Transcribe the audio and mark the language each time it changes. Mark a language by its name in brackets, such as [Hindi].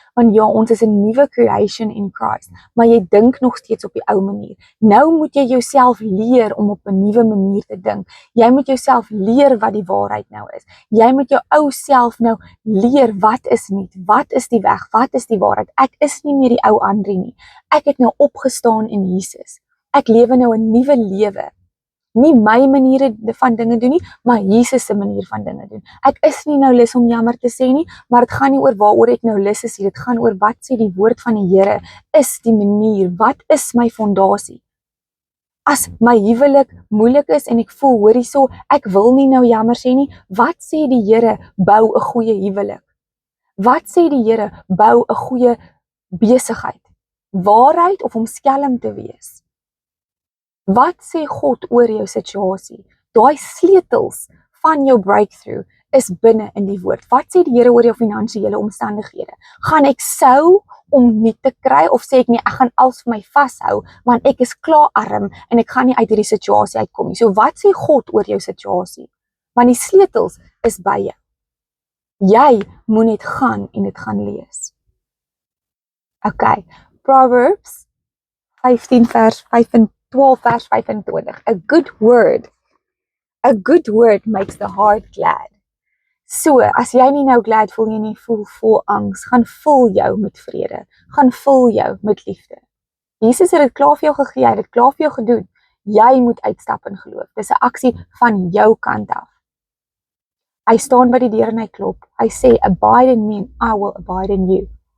[Afrikaans] Want ja, ons is 'n nuwe [English] creation in Christ, [Afrikaans] maar jy dink nog steeds op die ou manier. Nou moet jy jouself leer om op 'n nuwe manier te dink. Jy moet jouself leer wat die waarheid nou is. Jy moet jou ou self nou leer wat is nuut, wat is die weg, wat is die waarheid. Ek is nie meer die ou Andri nie. Ek het nou opgestaan in Jesus. Ek lewe nou 'n nuwe lewe. Nie my maniere van dinge doen nie, maar Jesus se manier van dinge doen. Ek is nie nou lus om jammer te sê nie, maar dit gaan nie oor waaroor ek nou lus is nie. Dit gaan oor wat sê die woord van die Here is die manier. Wat is my fondasie? As my huwelik moeilik is en ek voel, hoor hierso, ek wil nie nou jammer sê nie, wat sê die Here bou 'n goeie huwelik? Wat sê die Here bou 'n goeie besigheid? Waarheid of om skelm te wees? Wat sê God oor jou situasie? Daai sleutels van jou breakthrough is binne in die woord. Wat sê die Here oor jou finansiële omstandighede? Gaan ek sou om nie te kry of sê ek nie, ek gaan alles vir my vashou want ek is klaar arm en ek gaan nie uit hierdie situasie uitkom nie. So wat sê God oor jou situasie? Want die sleutels is by jou. Jy moet net gaan en dit gaan lees. Okay, Proverbs 15 vers 12 vers 25. [English] A good word makes the heart glad. [Afrikaans] So, as jy nie nou glad voel nie, voel vol angs, gaan vul jou met vrede, gaan vul jou met liefde. Jesus het dit klaar vir jou gegee, hy het dit klaar vir jou gedoen. Jy moet uitstap in geloof. Dis 'n aksie van jou kant af. Hy staan by die deur en hy klop. Hy sê, [English] abide in me and I will abide in you.